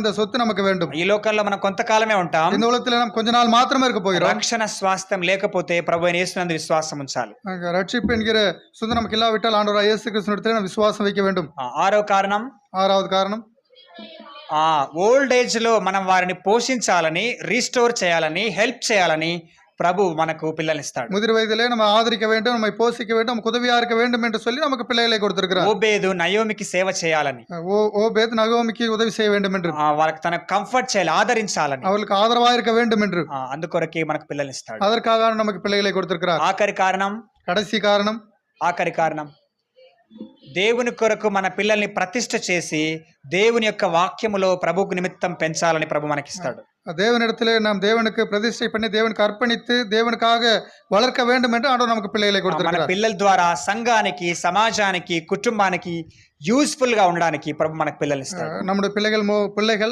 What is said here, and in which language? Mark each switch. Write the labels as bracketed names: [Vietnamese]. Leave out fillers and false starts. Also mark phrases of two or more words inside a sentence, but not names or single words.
[Tamil] இந்த சொத்து நமக்கு வேண்டும். [Telugu] ఈ లోకంలో మనం కొంతకాలమే ఉంటాం. [Tamil] இந்த உலகத்துல நம்ம கொஞ்ச நாள் மாத்திரமே இருக்க போகிறோம். [Telugu] రక్షణ స్వాస్థ్యం లేకపోతే ప్రభు అయిన యేసునందు విశ్వాసం ఉంచాలి. [Tamil] ரட்சிப்பு என்கிற சொத்து நமக்கு இல்லாவிட்டால் ஆண்டவராகிய இயேசு கிறிஸ்துவிடத்தில் நாம் விசுவாசம் வைக்க வேண்டும். [Telugu] ఆరో కారణం, [Tamil] ஆறாவது காரணம், [English] old age [Telugu] లో మనం వారిని పోషించాలని, రీస్టోర్ చేయాలని, హెల్ప్ చేయాలని ప్రభు మనకు పిల్లల్ని ఇస్తాడు. [Tamil] முதிர் வயதிலே நம்ம ஆதரிக்க வேண்டும், நம்மை போஷிக்க வேண்டும், நமக்கு உதவியா இருக்க வேண்டும் என்று சொல்லி நமக்கு பிள்ளைகளை கொடுத்திருக்கிறார். [Telugu] ఓబేదు నయోమికి సేవ చేయాలని, [Tamil] ஓபேத் நகோமிக்கு உதவி செய்ய வேண்டும் என்று, [Telugu] వాళ్ళకి తన కంఫర్ట్ చేయాలి, ఆదరించాలని, [Tamil] அவளுக்கு ஆதரவா இருக்க வேண்டும் என்று, [Telugu] అందుకొరకే మనకు పిల్లల్ని ఇస్తాడు. [Tamil] அதற்காக நமக்கு பிள்ளைகளை கொடுத்திருக்கிறார். கடைசி காரணம், [Telugu] ఆఖరి కారణం, దేవుని కొరకు మన పిల్లల్ని ప్రతిష్ఠ చేసి దేవుని యొక్క వాక్యములో ప్రభువుకు నిమిత్తం పెంచాలని ప్రభు మనకిస్తాడు. [Tamil] தேவனிடத்திலே நாம் தேவனுக்கு பிரதிஷ்டை பண்ணி தேவனுக்கு அர்ப்பணித்து தேவனுக்காக வளர்க்க வேண்டும் என்று ஆண்டவர் நமக்கு பிள்ளைகளை [Telugu] మన [Tamil] கொடுத்திருக்கிறார். [Telugu] పిల్లల ద్వారా సంఘానికి, సమాజానికి, కుటుంబానికి యూస్ఫుల్ గా ఉండడానికి ప్రభు మనకు పిల్లల్ని ఇస్తాడు. [Tamil] நம்முடைய பிள்ளைகள்